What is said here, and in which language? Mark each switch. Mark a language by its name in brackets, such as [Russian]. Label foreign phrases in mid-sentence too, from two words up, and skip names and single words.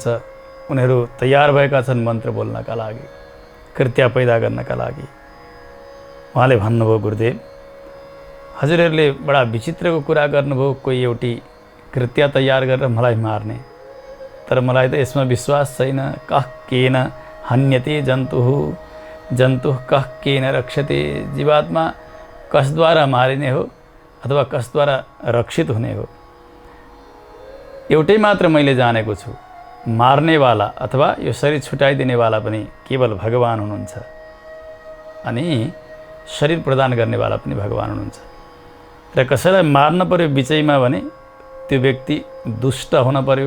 [Nepali] उनीहरू तयार भएका छन् मन्त्र बोल्नका लागि, कृत्य पैदा गर्नका लागि। उहाँले भन्नुभयो, गुरुदेव हजुरहरूले बडा विचित्रको कुरा गर्नुभयो, कोही एउटी कृत्य तयार गरेर मलाई मार्ने, तर मलाई त यसमा विश्वास छैन। [Sanskrit] कः केन हन्यते जन्तुः, जन्तुः कः केन रक्षते। [Nepali] जीवात्मा कसद्वारा मारिने हो अथवा कसद्वारा रक्षित हुने हो, एउटै मात्र मैले जानेको छु, मार्नेवाला अथवा यो शरीर छुटाइदिनेवाला पनि केवल भगवान हुनुहुन्छ अनि शरीर प्रदान गर्नेवाला पनि भगवान हुनुहुन्छ। र कसैलाई मार्न पर्यो बिचैमा भने त्यो व्यक्ति दुष्ट हुन पर्यो।